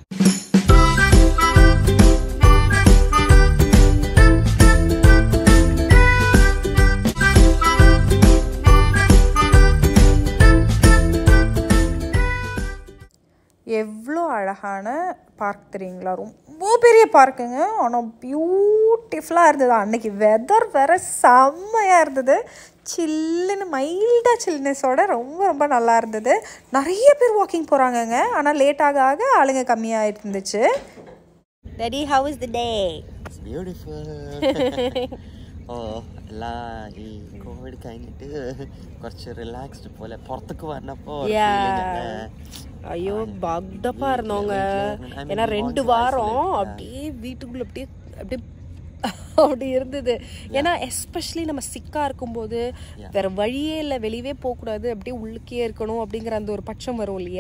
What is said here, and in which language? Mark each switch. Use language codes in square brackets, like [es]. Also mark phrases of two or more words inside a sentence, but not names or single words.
[ta] எவ்வளோ அழகான பார்க் தெரியுங்களா, ரொம்ப பெரிய பார்க்குங்க. ஆனால் பியூட்டிஃபுல்லாக இருந்தது. அன்றைக்கி வெதர் வேறு செம்மையாக இருந்தது. சில்லுன்னு மைல்டாக சில்னஸோட ரொம்ப ரொம்ப நல்லா இருந்தது. நிறைய பேர் வாக்கிங் போகிறாங்கங்க. ஆனால் லேட் ஆக ஆக ஆளுங்க கம்மியாக இருந்துச்சு. [en] Daddy, how was the day? It's beautiful. [ml] എല്ലാം ഈ കോവിഡ് കഴിഞ്ഞിട്ട് കുറച്ച് റിലാക്സ്ഡ് പോലെ പുറത്തേക്ക് വന്നപ്പോ [ta] ஐயோ பக்தப்பா இருந்தோங்க. ஏன்னா 2 வாரம் அப்படியே வீட்டுக்குள்ள அப்படியே அப்படியே அப்படி இருந்தது. ஏன்னா எஸ்பெஷலி நம்ம சிக்கா இருக்கும்போது வேற வழியே இல்லை, வெளியவே போகக்கூடாது, அப்படியே உள்ளுக்கே இருக்கணும் அப்படிங்கிற அந்த ஒரு பட்சம் வரும் இல்லையா.